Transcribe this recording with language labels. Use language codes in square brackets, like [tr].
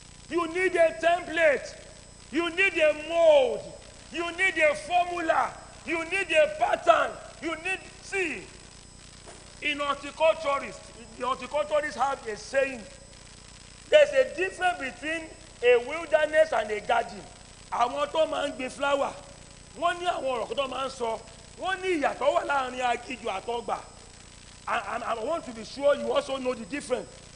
[en] You need a template. You need a mold. You need a formula. You need a pattern. You need, see, in horticulturists, the horticulturists have a saying. There's a difference between a wilderness and a garden. [yo] Àwọn tó máa ń gbin flower, wọ́n ní àwọn ọ̀rọ̀ tó máa ń sọ, wọ́n ní ìyàtọ̀ wà láàrin aginjù àtọgbà. [en] And I want to be sure you also know the difference.